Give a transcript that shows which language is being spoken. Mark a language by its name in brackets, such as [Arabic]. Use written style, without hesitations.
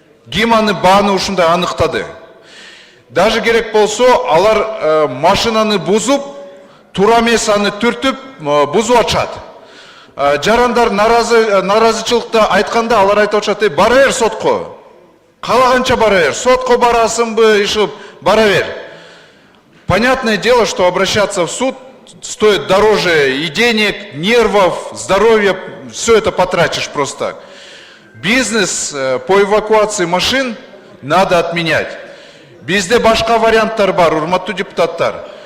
[Kyrgyz] Ким аны бааны ушундай аныктады? Даже керек болсо, алар машинаны бузуп, тура эмес аны түртүп, бузуп атышат. Жарандар наразычылыкта айтканда алар айтып атышат, бара бер сотко. Калаганча бара бер, сотко барасыңбы, ишип бара бер. [Russian] Понятное дело, что обращаться в суд стоит дороже и денег, нервов, здоровья, все это потратишь просто так. Бизнес по эвакуации машин надо отменять. [Kyrgyz] Бизде башка варианттар бар, урматтуу депутаттар.